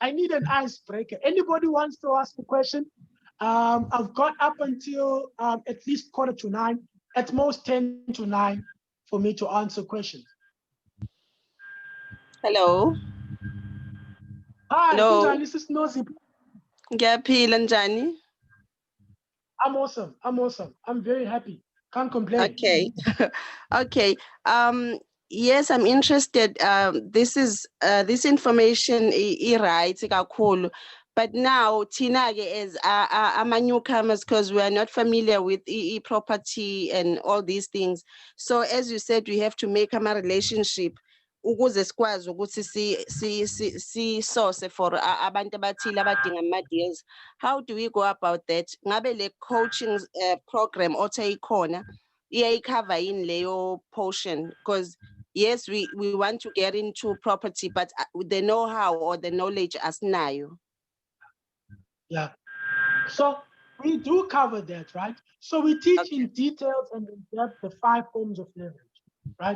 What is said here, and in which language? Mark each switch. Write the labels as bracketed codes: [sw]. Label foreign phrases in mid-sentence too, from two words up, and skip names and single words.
[en] I need an icebreaker. Anybody wants to ask a question? I've got up until at least 8:45, at most 8:50 for me to answer questions. Hello. Hi, Hello. this is Nxoyi. [zu] Ngiyaphila njani? [en] I'm awesome. I'm awesome. I'm very happy. Can't complain. Okay. Okay. Yes, I'm interested. This information right kakhulu. But now Tina is I'm a newcomers because we are not familiar with property and all these things. So as you said, we have to make a relationship [zu] ukuze sikwazi ukuthi si source for abantu abathile abadinga ama deals. [en] How do we go about that? [zu] Ngabe le coaching program otayikhona iyayicover yini leyo portion, [en] because yes, we want to get into property, but the know-how or the knowledge [zu] asinayo. [en] Yeah. So we do cover that, right? So we teach in details and in depth the 5 forms of leverage, right?